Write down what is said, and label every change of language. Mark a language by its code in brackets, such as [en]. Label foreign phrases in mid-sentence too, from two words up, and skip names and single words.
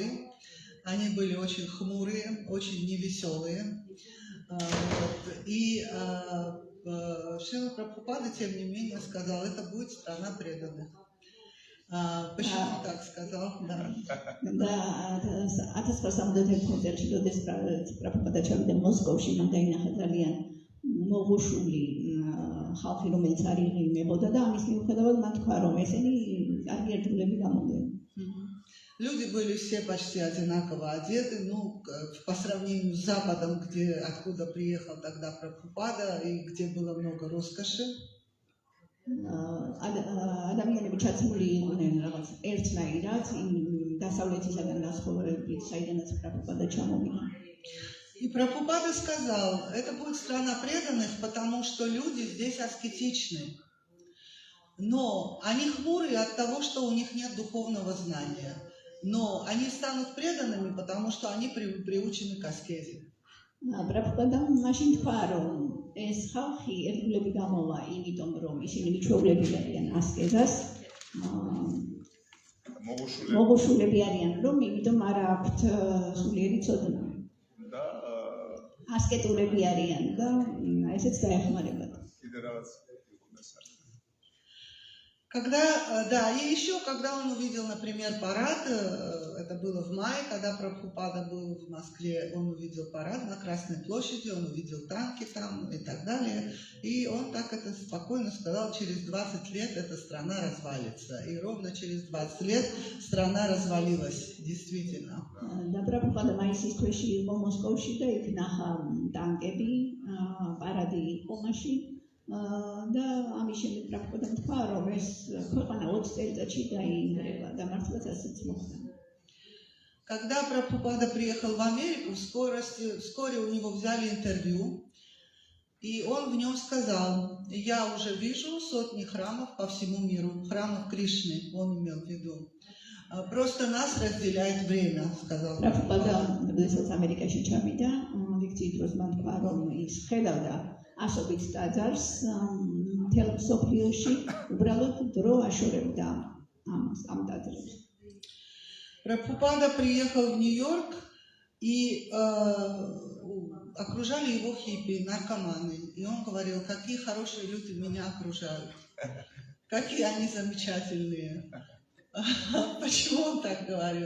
[ru] Они были очень хмурые, очень невеселые. И Шрила Прабхупада, тем не менее, сказал, это будет страна преданных. Почему так сказал? Да. [ka] და 1971 წელს როდეს პრაბჰუპადა ჩავიდა მოსკოვში, მან დაინახა ძალიან მოღუშული ხალხი, რომელიც არ იღიმებოდა და ამის მიუხედავად მან თქვა, რომ ესენი კარგი ერთგულები გამოვლენ. [ru] Люди были все почти одинаково одеты, ну, по сравнению с Западом, откуда приехал тогда Прабхупада и где было много роскоши. [ka] ადამიანები ჩაცმული იყვნენ რაღაც ერთნაირად დასავლეთისაგან განსხვავებით, საიდანაც პრაბჰუპადა ჩამოვიდა. [ru] И Прабхупада сказал, это будет страна преданных, потому что люди здесь аскетичны. Но они хмурые от того, что у них нет духовного знания. Но они станут преданными, потому что они приучены к аскезе. [ka] პრაბჰუპადა მაშინ თქვა, რომ ეს ხალხი ერთგულები გამოვა, იმიტომ რომ ისინი მიჩვეულები არიან ასკეზას, მოღუშულები არიან, რომ იმიტომ არ აქვთ სულიერი ცოდნა. და ასკეტურები არიან და ესეც დაეხმარებათ. კიდე რაღაც უკუნეს არის. [ru] Да, и еще, когда он увидел, например, парад, это было в мае, когда Прабхупада был в Москве, он увидел парад на Красной площади, он увидел танки там и так далее, и он так это спокойно сказал, через 20 лет эта страна развалится, и ровно через 20 лет страна развалилась, действительно. [ka] და პრაბჰუპადა მაისის თვეში იყო მოსკოვში და იქ ნახა ტანკები, პარადი იყო მაშინ. და ამის შემდეგ პრაბჰუპადამ თქვა, რომ ეს ქვეყანა 20 წელიწადში დაინგრევა და მართლაც ასეც მოხდა. [ru] Когда Прабхупада приехал в Америку, вскоре у него взяли интервью, и он в нем сказал, я уже вижу сотни храмов по всему миру, храмов Кришны, он имел в виду. Просто нас разделяет время, сказал. [ka] პრაბჰუპადა როდესაც ამერიკაში ჩავიდა, ლექციის დროს მან თქვა, რომ ის ხედავდა ასობით ტაძარს მთელ მსოფლიოში, უბრალოდ დრო აშორებდა ამ ტაძრებს. [ru] Прабхупада приехал в Нью-Йорк, и окружали его хиппи, наркоманы. И он говорил, какие хорошие люди меня окружают, какие они замечательные. Почему он так говорил?